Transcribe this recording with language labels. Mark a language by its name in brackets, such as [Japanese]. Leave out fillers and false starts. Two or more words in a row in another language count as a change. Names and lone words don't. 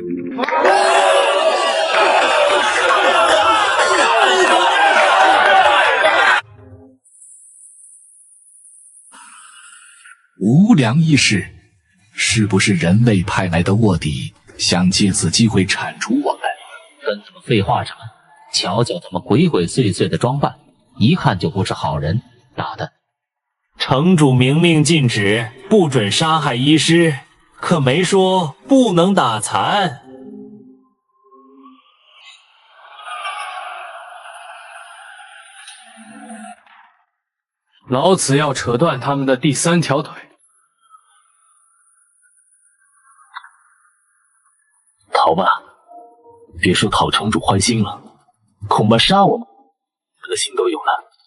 [Chinese] 无良医师，是不是人类派来的卧底，想借此機會鏟除我們？跟他們廢話什麼？瞧瞧他們鬼鬼祟祟的裝扮，一看就不是好人。大的，城主明令禁止，不准殺害醫師，可沒說不能打殘。老子要扯斷他們的第3條腿。逃吧，別說討城主歡心了，恐怕殺我們的心都有了。